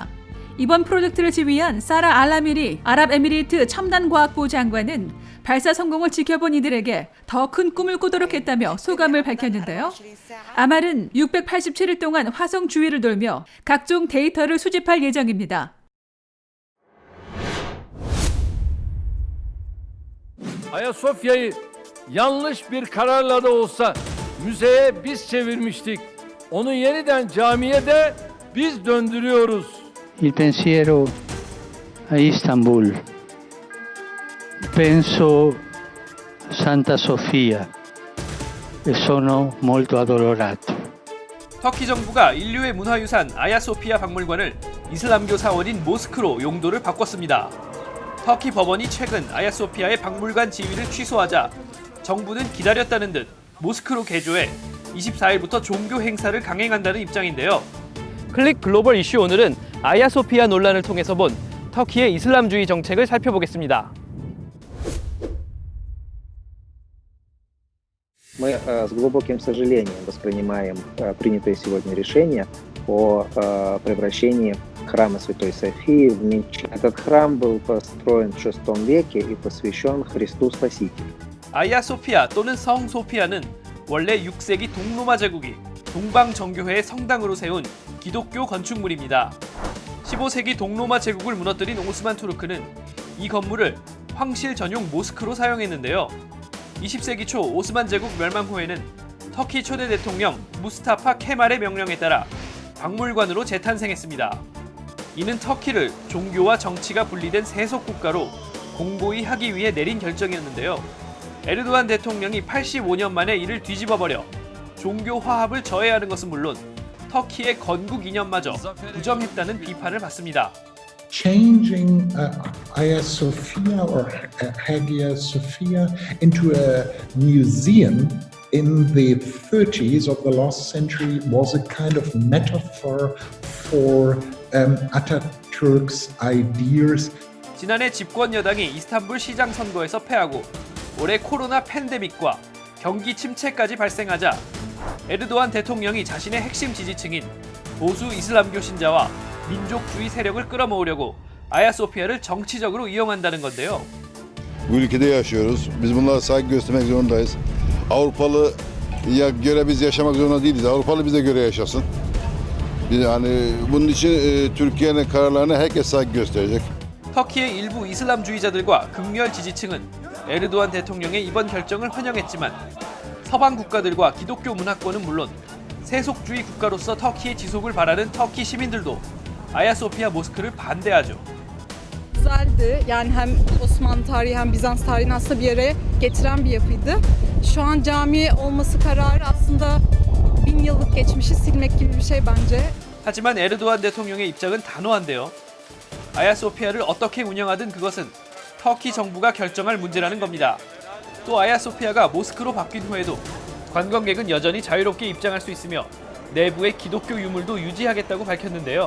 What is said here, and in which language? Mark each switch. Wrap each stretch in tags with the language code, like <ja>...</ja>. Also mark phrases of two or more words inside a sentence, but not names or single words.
<ko>이번 프로젝트를 지휘한 사라 알라미리 아랍에미리트 첨단과학부 장관은 발사 성공을 지켜본 이들에게 더 큰 꿈을 꾸도록 했다며 소감을 밝혔는데요. 아말은 687일 동안 화성 주위를 돌며 각종 데이터를 수집할 예정입니다.</ko> <tr>Ayasofya'yı yanlış bir kararla da olsa müzeye biz çevirmiştik. Onu yeniden camiye de biz döndürüyoruz.</tr> <it>Il pensiero a Istanbul. Penso Santa Sofia e sono molto addolorato.</it> <ko>터키 정부가 인류의 문화유산 아야소피아 박물관을 이슬람교 사원인 모스크로 용도를 바꿨습니다. 터키 법원이 최근 아야소피아의 박물관 지위를 취소하자 정부는 기다렸다는 듯 모스크로 개조해 24일부터 종교 행사를 강행한다는 입장인데요. 클릭 글로벌 이슈 오늘은 아야소피아 논란을 통해서 본 터키의 이슬람주의 정책을 살펴보겠습니다.</ko> <ru>Мы с глубоким сожалением воспринимаем принятое сегодня решение о превращении храма Святой Софии в мечеть. Этот храм был построен в VI веке и посвящен Христу Спасителю.</ru> <ko>아야 소피아 또는 성 소피아는 원래 6세기 동로마 제국이 동방정교회의 성당으로 세운 기독교 건축물입니다. 15세기 동로마 제국을 무너뜨린 오스만 투르크는 이 건물을 황실 전용 모스크로 사용했는데요. 20세기 초 오스만 제국 멸망 후에는 터키 초대 대통령 무스타파 케말의 명령에 따라 박물관으로 재탄생했습니다. 이는 터키를 종교와 정치가 분리된 세속 국가로 공고히 하기 위해 내린 결정이었는데요. 에르도안 대통령이 85년 만에 이를 뒤집어버려 종교 화합을 저해하는 것은 물론 터키의 건국 이념마저 부정했다는 비판을 받습니다.</ko> <en>Changing Hagia Sophia or Hagia Sophia into a museum in the 30s of the last century was a kind of metaphor for Atatürk's ideas.</en> <ko>지난해 집권 여당이 이스탄불 시장 선거에서 패하고 올해 코로나 팬데믹과 경기 침체까지 발생하자 에르도안 대통령이 자신의 핵심 지지층인 보수 이슬람교 신자와 민족주의 serek을 끌어모으려고 아야소피아를 정치적으로 이용한다는 건데요.</ko> <tr>Bu ülkede yaşıyoruz. Biz bunlara saygı göstermek zorundayız. Avrupalı'ya göre biz yaşamak zorunda değiliz. Avrupalı bize göre yaşasın. Yani bunun için Türkiye'nin kararlarına herkes saygı gösterecek.</tr> <ko>터키의 일부 이슬람주의자들과 극렬 지지층은 에르도안 대통령의 이번 결정을 환영했지만 서방 국가들과 기독교 문화권은 물론 세속주의 국가로서 터키의 지속을 바라는 터키 시민들도 아야소피아 모스크를 반대하죠.</ko> <tr>Güzeldi. Yani hem Osmanlı tarihi hem Bizans tarihini aslında bir araya getiren bir yapıydı. Şu an cami olması kararı aslında 1000 yıllık geçmişi silmek gibi bir şey bence.</tr> <ko>하지만 에르도안 대통령의 입장은 단호한데요. 아야소피아를 어떻게 운영하든 그것은 터키 정부가 결정할 문제라는 겁니다. 또 아야소피아가 모스크로 바뀐 후에도 관광객은 여전히 자유롭게 입장할 수 있으며 내부의 기독교 유물도 유지하겠다고 밝혔는데요.</ko>